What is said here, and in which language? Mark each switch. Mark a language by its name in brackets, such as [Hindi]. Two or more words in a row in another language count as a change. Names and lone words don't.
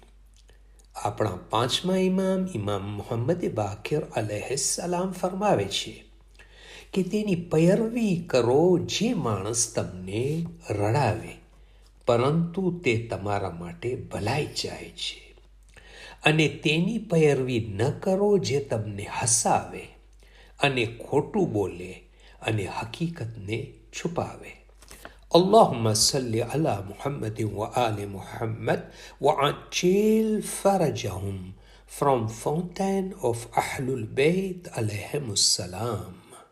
[Gujarati] આપણા પાંચમા ઇમામ મુહમ્મદ બાકિર અલૈહિસ્સલામ ફરમાવે છે કે તેની પૈરવી કરો જે માણસ તમને રડાવે, પરંતુ તે તમારા માટે ભલાઈ ચાહે છે, અને તેની પૈરવી ન કરો જે તમને હસાવે અને ખોટું બોલે અને હકીકતને છુપાવે. [Arabic] اللهم صل على محمد وآل محمد وعجل فرجهم [English] from Fountain of Ahlul Bayt [Arabic] alayhim السلام.